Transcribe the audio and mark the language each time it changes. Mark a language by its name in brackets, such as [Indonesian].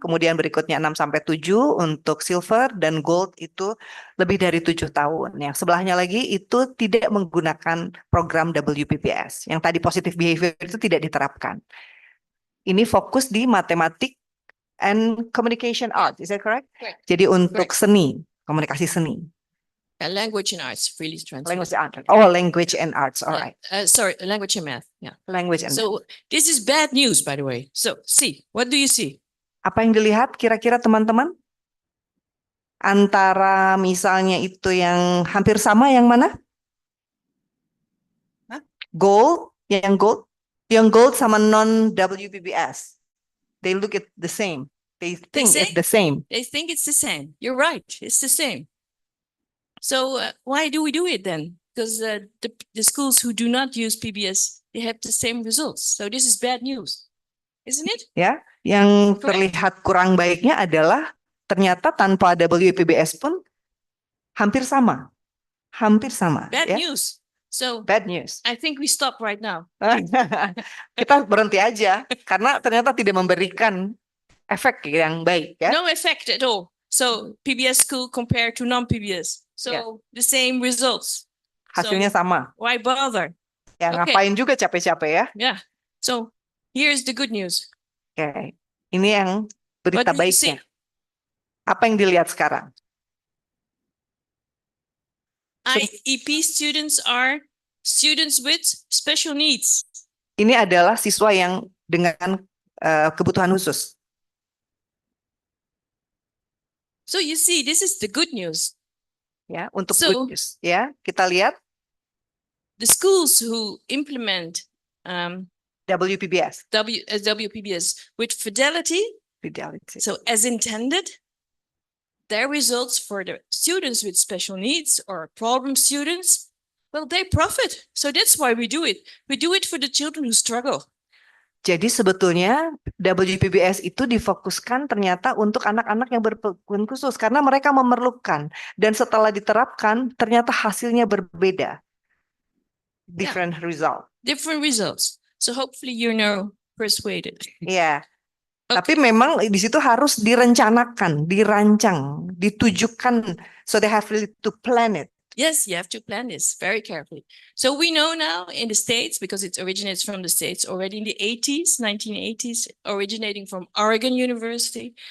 [Indonesian] Kemudian berikutnya 6 sampai 7 untuk silver, dan gold itu lebih dari 7 tahun. Yang sebelahnya lagi itu tidak menggunakan program WPBS. Yang tadi positive behavior itu tidak diterapkan. Ini fokus di matematik [English] and communication art, is that correct? Correct. [Indonesian] Jadi untuk seni, komunikasi seni. [English] Language and arts, really translate. Language and art. Oh, language and arts, all right. Sorry, language and math. Yeah. Language and So this is bad news, by the way. So see, what do you see? [Indonesian] apa yang dilihat kira-kira teman-teman? Antara misalnya itu yang hampir sama yang mana? Gold, yang gold sama non WPBS. [English] They look at the same. They think it's the same. They think it's the same. You're right. It's the same. So why do we do it then? Because the schools who do not use PBS, they have the same results. So this is bad news, isn't it? [Indonesian] Ya, yang terlihat kurang baiknya adalah ternyata tanpa WPBS pun hampir sama. Hampir sama. [English] Bad [Indonesian] ya. [English] news. So Bad news. I think we stop right now. [Indonesian] Kita berhenti aja karena ternyata tidak memberikan efek yang baik ya. [English] No effect at all. So PBS school compared to non-PBS. So the same results. [Indonesian] Hasilnya sama. [English] Why bother? [Indonesian] Ya, [English] Okay. [Indonesian] ngapain juga capek-capek ya. [English] Yeah. So here's the good news. [Indonesian] Oke, ini yang berita [English] What do you see? [Indonesian] baiknya. Apa yang dilihat sekarang? [English] IEP students are students with special needs. [Indonesian] Ini adalah siswa yang dengan kebutuhan khusus. [English] So you see, this is the good news. [Indonesian] Ya, untuk [English] So- good news. [Indonesian] Ya, kita lihat [English] The schools who implement WPBS. WPBS with fidelity, Fidelity. so as intended, their results for the students with special needs or problem students, well, they profit. So that's why we do it. We do it for the children who struggle. [Indonesian] Jadi sebetulnya WPBS itu difokuskan ternyata untuk anak-anak yang berkebutuhan khusus karena mereka memerlukan dan setelah diterapkan ternyata hasilnya berbeda. [English] Different result. Different results. So hopefully you're now persuaded. [Indonesian] Iya. [English] Okay. [Indonesian] Tapi memang di situ harus direncanakan, dirancang, ditujukan [English] so they have really to plan it. Yes, you have to plan this very carefully. So we know now in the States, because it originates from the States already in the 1980s, originating from Oregon University.